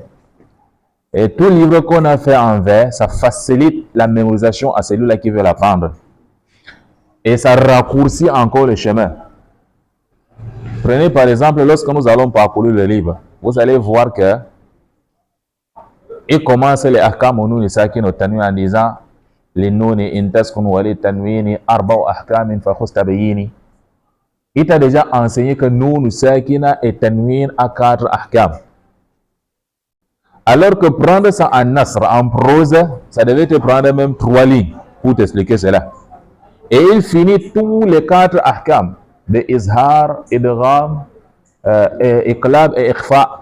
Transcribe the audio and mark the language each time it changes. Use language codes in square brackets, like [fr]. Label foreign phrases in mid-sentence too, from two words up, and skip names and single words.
[fr] Et tout livre qu'on a fait en vers, ça facilite la mémorisation à celui-là qui veut l'apprendre. Et ça raccourcit encore le chemin. Prenez par exemple, lorsque nous allons parcourir le livre, vous allez voir que il commence les ahkam au [ar] نون ساكن [fr] au tanwin en disant les [ar] للنون إن تسكن وللتنوين أربع أحكام فخذ تبييني. [fr] Il t'a déjà enseigné que [ar] نون ساكنة [fr] et tanwin à 4 ahkam. Alors que prendre ça en nasr, en prose, ça devait te prendre même 3 lignes pour t'expliquer cela. Et il finit tous les 4 ahkam de izhar, idgham, iqlab et ikhfa.